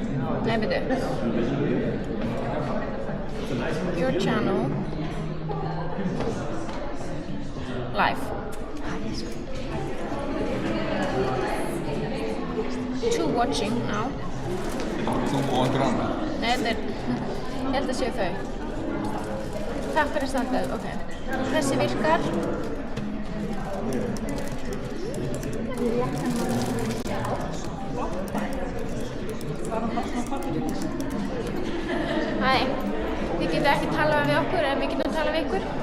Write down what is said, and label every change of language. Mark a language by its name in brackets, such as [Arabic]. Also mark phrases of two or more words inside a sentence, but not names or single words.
[Icelandic] Nei, byrju. [English] Your channel. Live. Two watching now. [Icelandic] Þú og einhver annar. Nei, þetta er... Ég held að séu þau. Takk fyrir standið, ok. Þessi virkar. Hæ, þið getið ekki talað við okkur en við getum talað við ykkur.